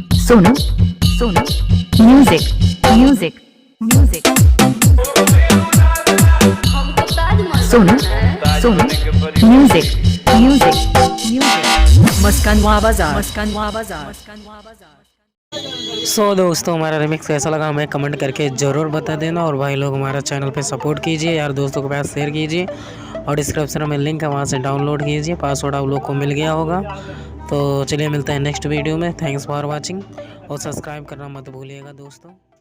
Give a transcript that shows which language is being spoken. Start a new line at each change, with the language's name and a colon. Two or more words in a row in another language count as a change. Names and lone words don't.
Hindi: सोनू सोनू म्यूजिक म्यूजिक म्यूजिक सोनू सोनू म्यूजिक म्यूजिक म्यूजिक मस्कानवा बाजार मस्कानवा बाजार मस्कानवा बाजार। सो दोस्तों, हमारा रिमिक्स कैसा लगा हमें कमेंट करके ज़रूर बता देना। और भाई लोग हमारा चैनल पे सपोर्ट कीजिए, यार दोस्तों के पास शेयर कीजिए और डिस्क्रिप्शन में लिंक है, वहाँ से डाउनलोड कीजिए। पासवर्ड आप लोग को मिल गया होगा। तो चलिए मिलते हैं
English: next video
Hindi: में।
English: thanks for watching
Hindi: और सब्सक्राइब करना मत भूलिएगा दोस्तों।